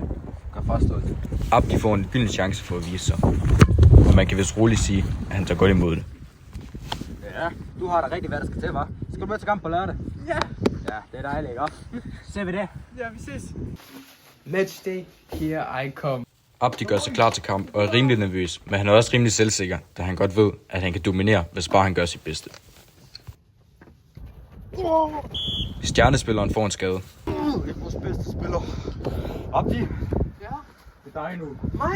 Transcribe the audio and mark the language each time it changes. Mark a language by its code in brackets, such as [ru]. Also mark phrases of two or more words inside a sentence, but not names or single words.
[da] Gør fastholdet. Abdi får en gylden chance for at vise sig. Og man kan vist roligt sige, at han tager godt imod det. Ja, du har da rigtig, hvad der skal til, hva'? Skal du med til kamp på lørdag? Ja. Ja, det er dejligt, ikke? Ser vi det? Ja, vi ses. Matchday, [en] here I come. [da] Abdi gør sig klar til kamp og er rimelig nervøs, men han er også rimelig selvsikker, da han godt ved, at han kan dominere, hvis bare han gør sit bedste. Stjernespilleren får en skade. Det er vores bedste spiller. Abdi, Ja? det er dig nu. Mig?